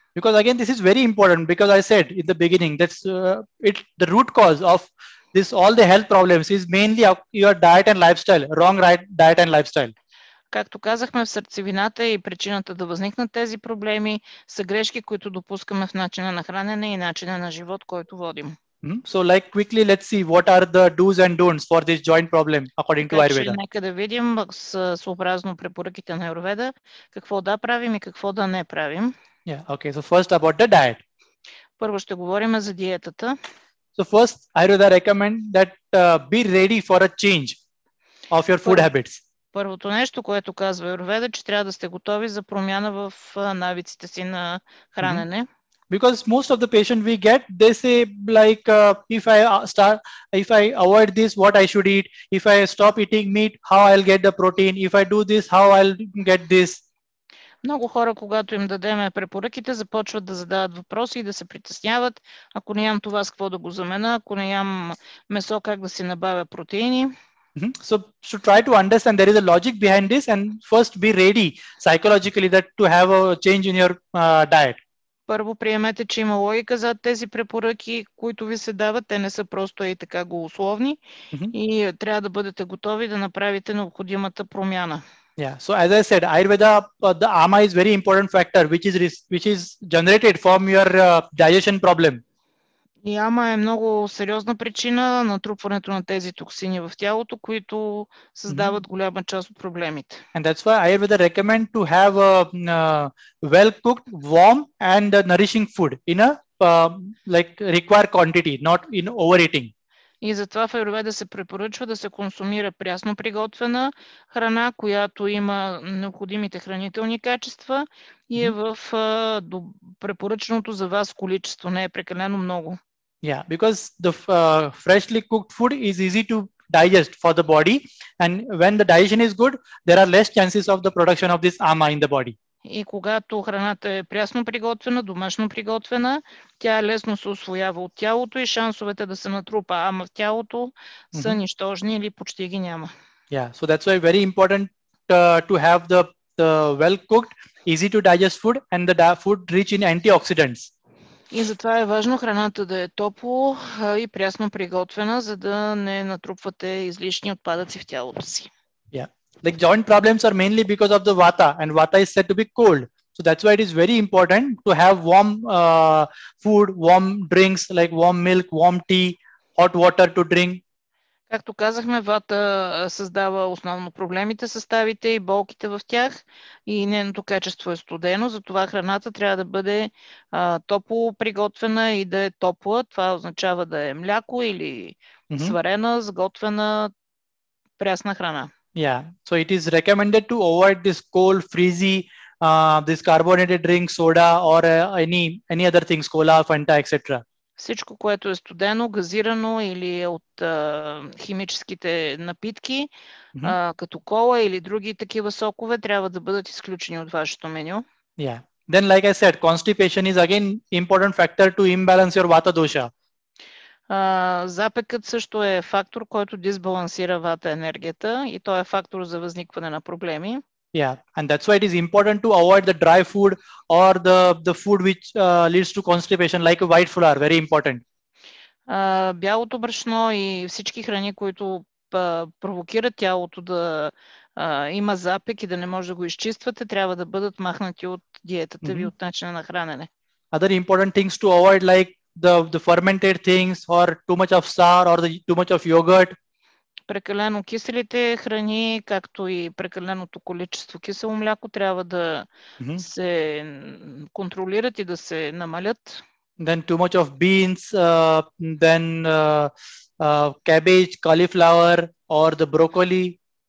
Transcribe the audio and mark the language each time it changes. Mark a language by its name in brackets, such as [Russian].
[English] Because again, this is very important, because I said in the beginning that's the root cause of all the health problems is mainly your diet and lifestyle, wrong diet and lifestyle. [Bulgarian] Както казахме, в сърцевината и причината да възникнат тези проблеми са грешки, които допускаме в начина на хранене и начина на живот, който водим. [English] So like quickly, let's see what are the do's and don'ts for this joint problem according to Ayurveda. [Bulgarian] Нека да видим съобразно препоръките на Аюрведа какво да правим и какво да не правим. [English] Yeah, okay. So first about the diet. [Bulgarian] Първо ще говорим за диетата. [English] So first, Ayurveda recommend that be ready for a change of your food habits. [Bulgarian] Първото нещо, което казва Аюрведа, че трябва да сте готови за промяна в навиците си на хранене. [English] Because most of the patient we get, they say like, if I avoid this, what I should eat? If I stop eating meat, how I'll get the protein? If I do this, how I'll get this? [Bulgarian] Много хора, когато им дадеме препоръките, започват да задават въпроси и да се притесняват. Ако не ям това, с какво да го замена? Ако не ям месо, как да си набавя протеини? [English] So try to understand there is a logic behind this, and first be ready psychologically that to have a change in your diet. [Bulgarian] Първо приемете, че има логика зад тези препоръки, които ви се дават. Те не са просто и така голословни и трябва да бъдете готови да направите необходимата промяна. [English] Yeah. So as I said, Ayurveda, the ama is very important factor, which is generated from your digestion problem. [Bulgarian] И ама е много сериозна причина на натрупването на тези токсини в тялото, които създават голяма част от проблемите. [English] And that's why Ayurveda recommend to have a well-cooked, warm and nourishing food in a like required quantity, not in overeating. [Bulgarian] И затова в Аюрведа се препоръчва да се консумира прясно приготвена храна, която има необходимите хранителни качества и е в препоръченото за вас количество, не е прекалено много. [English] Yeah, because the freshly cooked food is easy to digest for the body, and when the digestion is good, there are less chances of the production of this ama in the body. [Bulgarian] И когато храната е прясно приготвена, домашно приготвена, тя лесно се усвоява от тялото и шансовете да се натрупа ама в тялото са нищожни или почти ги няма. [English] Yeah, so that's why very important to have the well cooked, easy to digest food and the food rich in antioxidants. [Bulgarian] И затова е важно храната да е топло и прясно приготвена, за да не натрупвате излишни отпадъци в тялото си. [English] Yeah. Like joint problems are mainly because of the vata, and vata is said to be cold. So that's why it is very important to have warm food, warm drinks like warm milk, warm tea, hot water to drink. [Bulgarian] Както казахме, вата създава основно проблемите с ставите и болките в тях и нейното качество е студено, затова храната трябва да бъде топло приготвена и да е топла. Това означава да е мляко или сварена, сготвена, прясна храна. [English] Yeah, so it is recommended to avoid this cold, frizzy, this carbonated drink, soda or any other things, cola, Fanta, etc. [Bulgarian] Всичко, което е студено, газирано или от химическите напитки, като кола или други такива сокове, трябва да бъдат изключени от вашето меню. [English] Yeah. Then, like I said, constipation is again important factor to imbalance your vata dosha. [Bulgarian] Запекът също е фактор, който дисбалансира вата енергията и той е фактор за възникване на проблеми. [English] Yeah, and that's why it is important to avoid the dry food or the food which leads to constipation, like a white flour, very important. [Bulgarian] Бялото брашно и всички храни, които провокират тялото да има запек и да не може да го изчиствате, трябва да бъдат махнати от диетата ви, от начина на хранене. [English] Other important things to avoid, like the fermented things or too much of sour or too much of yogurt. [Bulgarian] Прекалено киселите храни, както и прекаленото количество кисело мляко, трябва да се контролират и да се намалят. [English] Then too much of beans, then cabbage, cauliflower or the broccoli.